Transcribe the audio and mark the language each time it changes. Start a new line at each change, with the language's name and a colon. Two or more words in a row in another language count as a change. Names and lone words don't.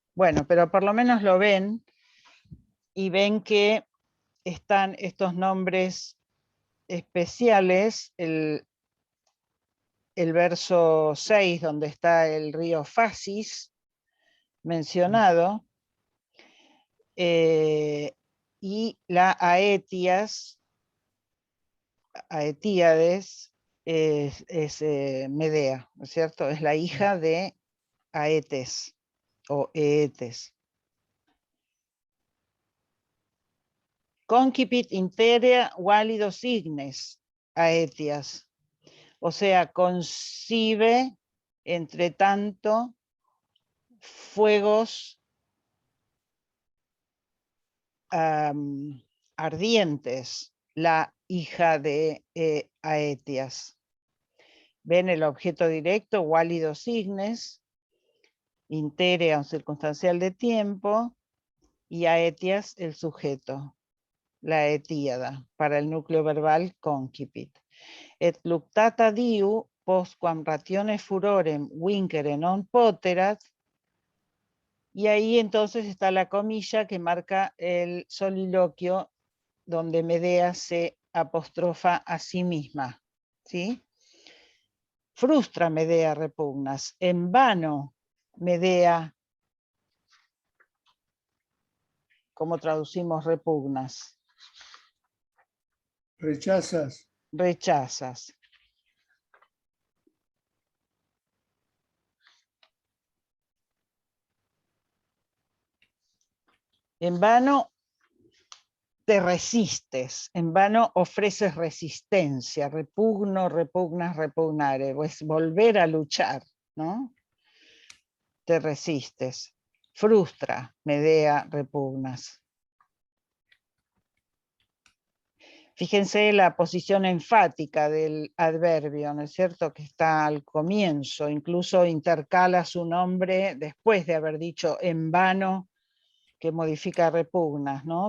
Spanish: Bueno, pero por lo menos lo ven y ven que están estos nombres especiales, el verso 6, donde está el río Fasis mencionado, y la Aetíades es Medea, ¿no es cierto? Es la hija de Aetes o Eetes.
Latin: Concipit interea válidos ignes, Aetias.
Spanish: O sea, concibe, entre tanto, fuegos ardientes, la hija de Aetias. Ven el objeto directo,
Latin: válidos ignes, interea
Spanish: un circunstancial de tiempo, y Aetias el sujeto, la etíada, para el núcleo verbal concipit.
Latin: Et luctata diu postquam ratione furorem vincere non poterat.
Spanish: Y ahí entonces está la comilla que marca el soliloquio donde Medea se apostrofa a sí misma, ¿sí?
Latin: Frustra Medea repugnas,
Spanish: en vano Medea, ¿cómo traducimos repugnas? Rechazas. Rechazas. En vano te resistes, en vano ofreces resistencia,
Latin: repugno, repugnas, repugnare,
Spanish: pues volver a luchar, ¿no? Te resistes.
Latin: Frustra, Medea, repugnas.
Spanish: Fíjense la posición enfática del adverbio, ¿no es cierto?, que está al comienzo, incluso intercala su nombre después de haber dicho en vano, que modifica repugnas, ¿no?